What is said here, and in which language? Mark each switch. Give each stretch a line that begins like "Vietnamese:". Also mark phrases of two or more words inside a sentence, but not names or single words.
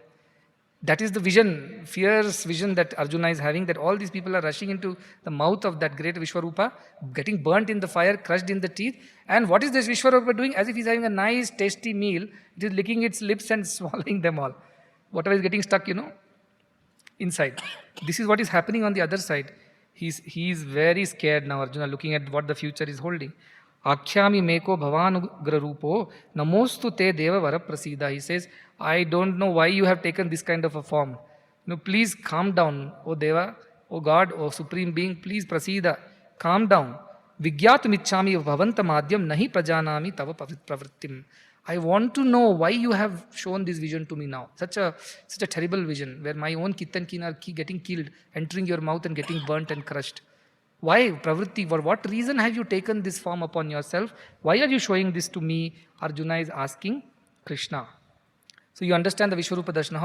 English: That is the vision, fierce vision that Arjuna is having, that all these people are rushing into the mouth of that great Vishwaroopa, getting burnt in the fire, crushed in the teeth. And what is this Vishwaroopa doing? As if he's having a nice, tasty meal, it is licking its lips and swallowing them all. Whatever is getting stuck, inside. This is what is happening on the other side. He's very scared now, Arjuna, looking at what the future is holding.
Sanskrit: Akhyami meko bhavanugrarupo namostu te deva varaprasida.
English: He says, I don't know why you have taken this kind of a form. Please calm down, O Deva, O God, O Supreme Being, please prasida. Calm down.
Sanskrit: Vigyatum ichchami bhavanta madhyam nahi prajanami tava pravrittim.
English: I want to know why you have shown this vision to me now. Such a terrible vision where my own kith and kin are getting killed, entering your mouth and getting burnt and crushed. Why, Pravritti? For what reason have you taken this form upon yourself? Why are you showing this to me? Arjuna is asking Krishna. So you understand the Vishwaroopa Darshana.